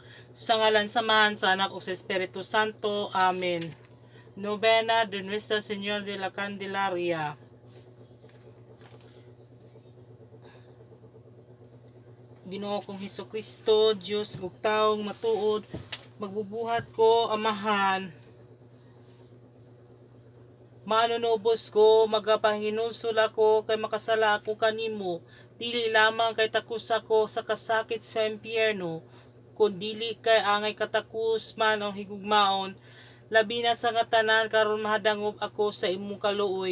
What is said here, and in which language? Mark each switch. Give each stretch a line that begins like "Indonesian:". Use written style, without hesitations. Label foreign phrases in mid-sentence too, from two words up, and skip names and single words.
Cebuano: Sa ngalan samahan sa Anak ug sa Espiritu Santo. Amen.
Spanish: Novena de Nuestra Señora de la Candelaria.
Cebuano: Ginoo kong Hesukristo, Dios ug taong matuod, magbubuhat ko amahan. Manunubos ko, magapanginusol ako, kay makasala ako kanimo, dili lamang kay takus ako sa kasakit sa impyerno, kundili kay angay katakus man ang higugmaon, labi na sa ngatanan karon mahadangob ako sa imong kaluoy.